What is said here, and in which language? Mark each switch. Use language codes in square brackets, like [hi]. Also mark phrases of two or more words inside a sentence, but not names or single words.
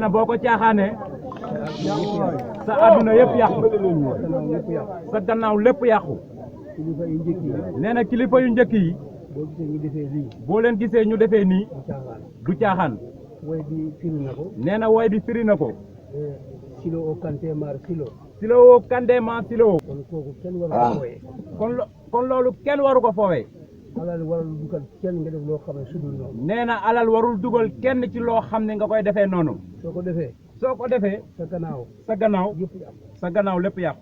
[wo] na boo ko caaxaane sa adduna yëpp yàqu sa gannaaw lépp yàqu nee na kilifa yu njëkk yi boo leen gisee ñu defee nii du caaxaan nee na way bi firi na ko silo o kante mar silo silo o kande ma silo kon loolu kenn waru ko foowee alal warul dugal kenn nga def loo xam ne sudul noonu nee na alal warul dugal kenn ci loo xam ne nga koy defee noonu soo ko defee sa gannaaw yëpp yàqu sa gannaaw lépp yàqu